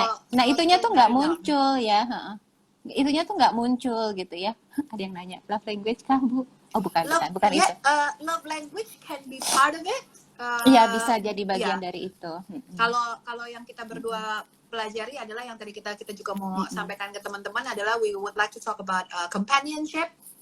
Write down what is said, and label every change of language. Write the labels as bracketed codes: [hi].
[id] Nah itunya tuh nggak muncul ya. Itunya tuh nggak muncul gitu ya. Ada yang nanya, love language kah Bu? Oh bukan itu. [en] Love language can be part of it. [id] Iya, bisa jadi bagian dari itu. Kalau yang kita berdua pelajari adalah yang tadi kita juga mau sampaikan ke teman-teman adalah [en] we would like to talk about companionship.